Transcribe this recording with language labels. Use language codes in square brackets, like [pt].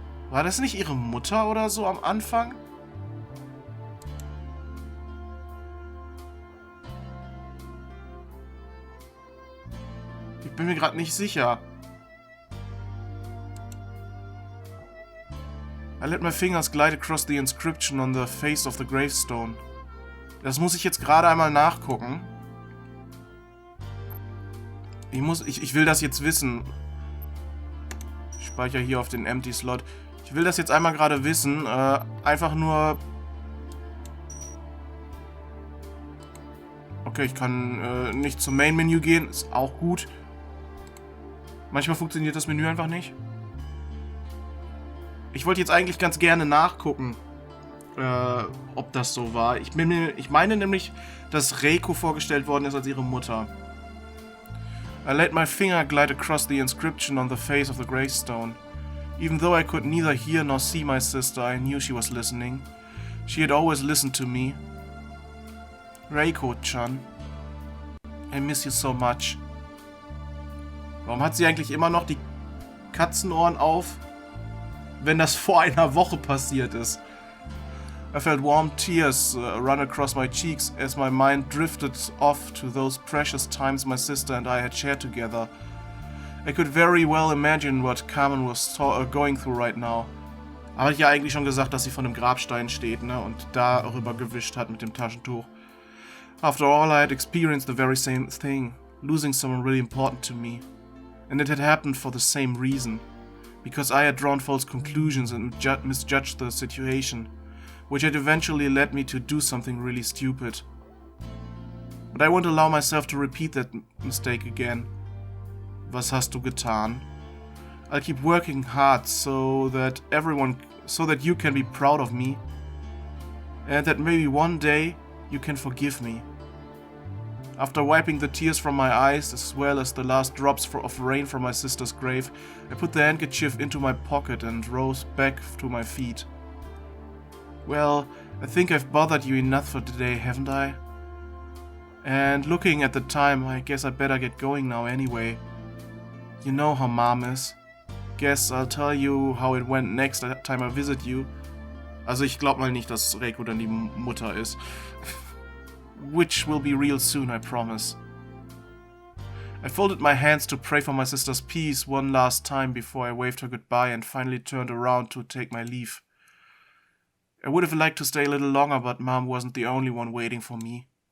[de] War das nicht ihre Mutter oder so am Anfang? Ich bin mir gerade nicht sicher. [en] I let my fingers glide across the inscription on the face of the gravestone. [de] Das muss ich jetzt gerade einmal nachgucken. Ich will das jetzt wissen. Ich speichere hier auf den Empty Slot. Ich will das jetzt einmal gerade wissen. Einfach nur... Okay, ich kann nicht zum Main-Menü gehen. Ist auch gut. Manchmal funktioniert das Menü einfach nicht. Ich wollte jetzt eigentlich ganz gerne nachgucken, ob das so war. Ich meine nämlich, dass Raiko vorgestellt worden ist als ihre Mutter. [en] I let my finger glide across the inscription on the face of the gravestone. Even though I could neither hear nor see my sister, I knew she was listening. She had always listened to me. Raiko-chan, I miss you so much. [de] Warum hat sie eigentlich immer noch die Katzenohren auf, wenn das vor einer Woche passiert ist? [en] I felt warm tears run across my cheeks as my mind drifted off to those precious times my sister and I had shared together. I could very well imagine what Carmen was going through right now. [de] Aber ich ja eigentlich schon gesagt, dass sie vor einem Grabstein steht, ne, und darüber gewischt hat mit dem Taschentuch. [en] After all, I had experienced the very same thing, losing someone really important to me. And it had happened for the same reason. Because I had drawn false conclusions and misjudged the situation, which had eventually led me to do something really stupid. But I won't allow myself to repeat that mistake again. [de] Was hast du getan? [en] I'll keep working hard so that you can be proud of me. And that maybe one day you can forgive me. After wiping the tears from my eyes, as well as the last drops of rain from my sister's grave, I put the handkerchief into my pocket and rose back to my feet. Well, I think I've bothered you enough for today, haven't I? And looking at the time, I guess I better get going now anyway. You know how Mom is. Guess I'll tell you how it went next time I visit you. [de] Also ich glaub mal nicht, dass Raiko dann die Mutter ist. [en] Which will be real soon, I promise. I folded my hands to pray for my sister's peace one last time before I waved her goodbye and finally turned around to take my leave. I would have liked to stay a little longer, but Mom wasn't the only one waiting for me.